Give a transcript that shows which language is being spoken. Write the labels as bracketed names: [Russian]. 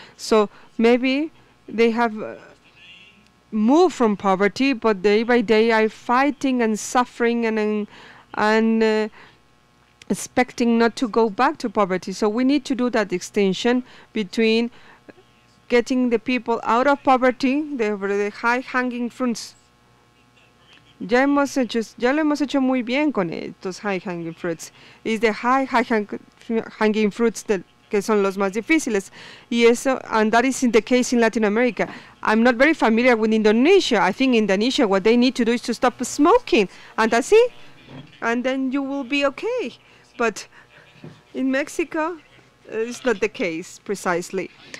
[English] So maybe they have moved from poverty, but day by day are fighting and suffering and expecting not to go back to poverty. So we need to do that distinction between getting the people out of poverty, the high-hanging fruits, [Spanish] Ya lo hemos hecho muy bien con estos high-hanging fruits. Es de high-hanging fruits que son los más difíciles. Y eso, [English] and that is in the case in Latin America. I'm not very familiar with Indonesia. I think Indonesia, what they need to do is to stop smoking, and that's it. And then you will be okay. But in Mexico, it's not the case precisely.